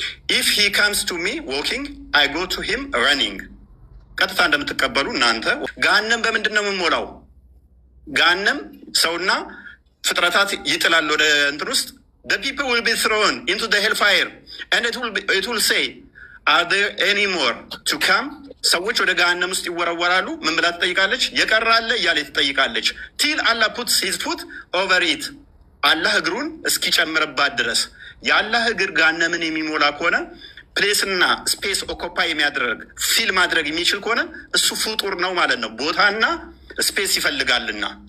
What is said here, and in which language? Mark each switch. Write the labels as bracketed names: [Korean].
[English] If he comes to me walking, I go to him running. [Amharic] ቀጥታ እንደምትቀበሉ እናንተ ገሃነም በምንድን ነው የምንሞላው? ገሃነም ሰውና ፍጥረታት ይጥላል ወደ እንትን ውስጥ [English] the people will be thrown into the hellfire and it will say are there any more to come? [Amharic] ሰዎች ወደ ገሃነም ውስጥ ይወረወራሉ። ምን ብላ ትጠይቃለች? የቀራለ እያለ ትጠይቃለች። [English] till Allah puts his foot over it, [Amharic] አላህ እግሩን እስኪጨምርባት ድረስ። የአላህ እግር ገሃነምን የሚሞላ ከሆነ ፕሌስና ስፔስ ኦኮፓይ የሚያደርግ ፊል ማድረግ የሚችል ከሆነ እሱ ፍጡር ነው ማለት ነው። ቦታና ስፔስ ይፈልጋልና